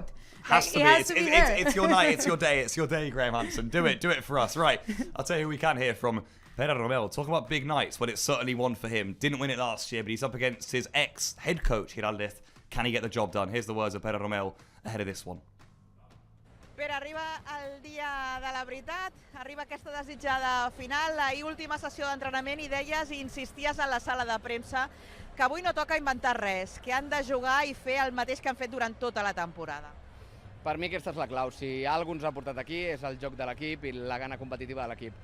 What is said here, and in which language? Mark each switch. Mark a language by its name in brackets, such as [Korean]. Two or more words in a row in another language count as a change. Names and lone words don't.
[English] It's your night. It's your day. It's your day, Graham-Hansen. Do it for us. Right. I'll tell you who we can hear from. Pere Romeu, talking about big nights, well, it's certainly one for him. Didn't win it last year, but he's up against his ex-head coach, Giralde. Can he get the job done? Here's the words of Pere Romeu ahead of this one. [Catalan] Pere, arriba el dia de la veritat, arriba aquesta desitjada final, ahir última sessió d'entrenament, i deies i insisties a la sala de premsa que avui no toca inventar res, que han de jugar i fer el mateix que han fet durant tota la temporada. Per mi aquesta és la clau. Si algú ens ha portat aquí és el joc de l'equip i la gana competitiva de l'equip.